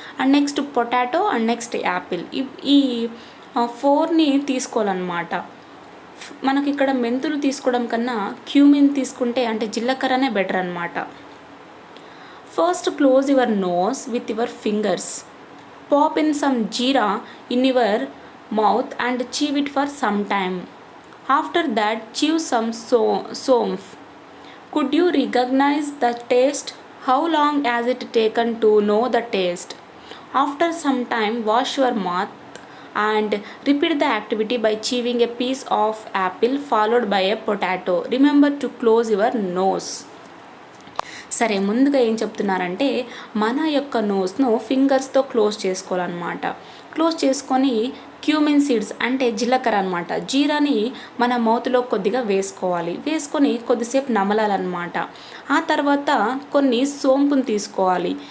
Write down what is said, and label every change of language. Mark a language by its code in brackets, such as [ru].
[en] And next potato and next apple. [te] ఈ 4ని తీసుకోవాలన్నమాట. మనకి ఇక్కడ మెంతులు తీసుకోవడం కన్నా క్యూమిన్ తీసుకుంటే అంటే జీలకర్రనే బెటర్ అనమాట. [en] First close your nose with your fingers. Pop in some jeera in your mouth and chew it for some time. After that, chew some somph. Could you recognize the taste? How long has it taken to know the taste? After some time, wash your mouth and repeat the activity by chewing a piece of apple followed by a potato. Remember to close your nose. [te] సరే, ముందుగా ఏం చెప్తున్నారంటే మన యొక్క నోస్ను ఫింగర్స్తో close చేసుకోవాలన్నమాట. Close చేసుకొని cumin seeds అంటే జీలకర్ర అనమాట, జీరాని మన మౌత్లో కొద్దిగా వేసుకోవాలి. వేసుకొని కొద్దిసేపు నమలాలన్నమాట. ఆ తర్వాత కొన్ని సోంపుని తీసుకోవాలి.